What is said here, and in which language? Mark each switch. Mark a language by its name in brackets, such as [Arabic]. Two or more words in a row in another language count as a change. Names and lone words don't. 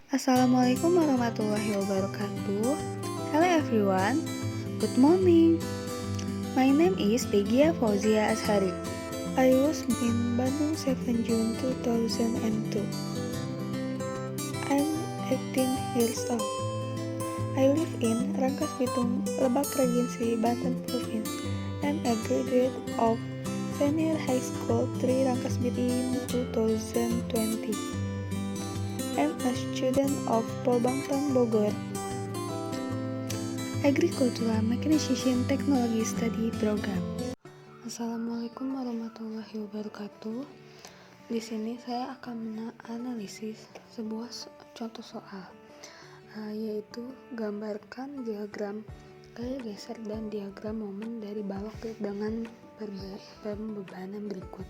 [Arabic] السلام عليكم ورحمة الله وبركاته. [English] Hello everyone, good morning. My name is Tegia Fauzia Ashari. I was born in Bandung 7 June 2002. I'm 18 years old. I live in Rangkas Bitung, Lebak Regency, Banten Province. I'm a graduate of Senior High School 3 Rangkas Bitung 2020. I'm a student of Polbangtan Bogor Agricultural Mechanization Technology Study Program. [Arabic] السلام عليكم ورحمة الله وبركاته. [Indonesian] Di sini saya akan menganalisis sebuah contoh soal, yaitu gambarkan diagram gaya geser dan diagram momen dari balok dengan pembebanan berikut.